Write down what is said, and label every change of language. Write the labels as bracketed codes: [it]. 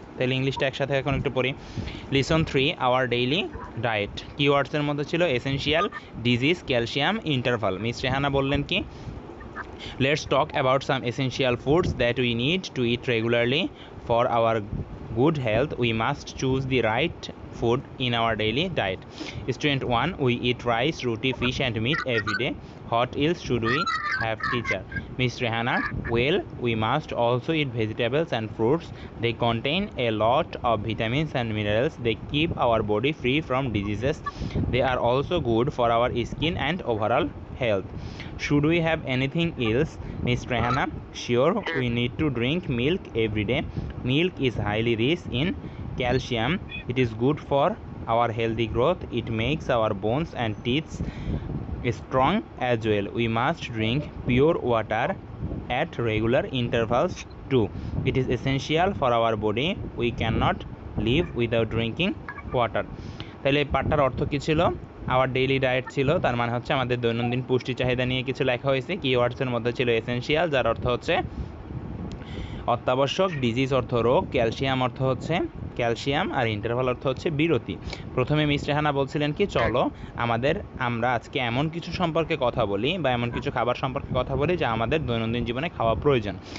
[bn] তাহলে ইংলিশটা একসাথে এখন একটু পড়ি। [en] Listen 3 our daily diet, কিওয়ার্ডসের মধ্যে ছিল essential, disease, calcium, interval. Miss Rehana [bn] বললেন কি, [en] Let's talk about some essential foods that we need to eat regularly, for our good health we must choose the right food in our daily diet. Student 1 we eat rice, roti, fish and meat every day. What else should we have teacher? Miss Rehana, well we must also eat vegetables and fruits, they contain a lot of vitamins and minerals, they keep our body free from diseases, they are also good for our skin and overall health. Should we have anything else, Miss Rehana? Sure, we need to drink milk every day. Milk is highly rich in calcium. It is good for our healthy growth. It makes our bones and teeth strong as well. We must drink pure water at regular intervals too. It is essential for our body. We cannot live without drinking water. [bn] তাহলে এই পাঠটার অর্থ কী ছিল? Our daily diet ছিল, তার মানে হচ্ছে আমাদের দৈনন্দিন পুষ্টি চাহিদা নিয়ে কিছু লেখা হয়েছে। কিওয়ার্ডসের মধ্যে ছিল এসেনশিয়াল, যার অর্থ হচ্ছে অত্যাবশ্যক, ডিজিজ অর্থ রোগ, ক্যালসিয়াম অর্থ হচ্ছে ক্যালসিয়াম, আর ইন্টারভাল অর্থ হচ্ছে বিরতি। প্রথমে মিস রেহানা বলছিলেন কি, চলো আমরা আজকে এমন কিছু সম্পর্কে কথা বলি বা এমন কিছু খাবার সম্পর্কে কথা বলি যা আমাদের দৈনন্দিন জীবনে খাওয়া প্রয়োজন।